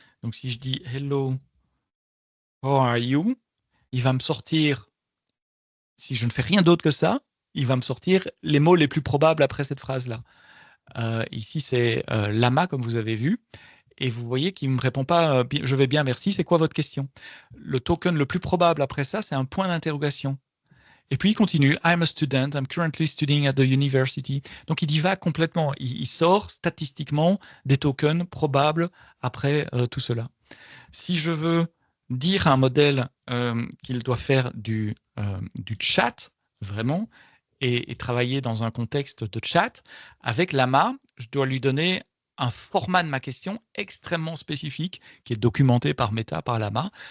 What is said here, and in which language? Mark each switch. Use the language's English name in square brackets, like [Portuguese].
[French] Donc, si je dis « [English] Hello, how are you [French] ?», il va me sortir, si je ne fais rien d'autre que ça, il va me sortir les mots les plus probables après cette phrase-là. Ici, c'est Llama, comme vous avez vu. Et vous voyez qu'il ne me répond pas « je vais bien, merci », c'est quoi votre question? Le token le plus probable après ça, c'est un point d'interrogation. Et puis il continue, [English] I'm a student, I'm currently studying at the university. [French] Donc il divague complètement, il sort statistiquement des tokens probables après tout cela. Si je veux dire à un modèle qu'il doit faire du chat, vraiment, et travailler dans un contexte de chat, avec Llama, je dois lui donner un format de ma question extrêmement spécifique qui est documenté par Meta, par Llama.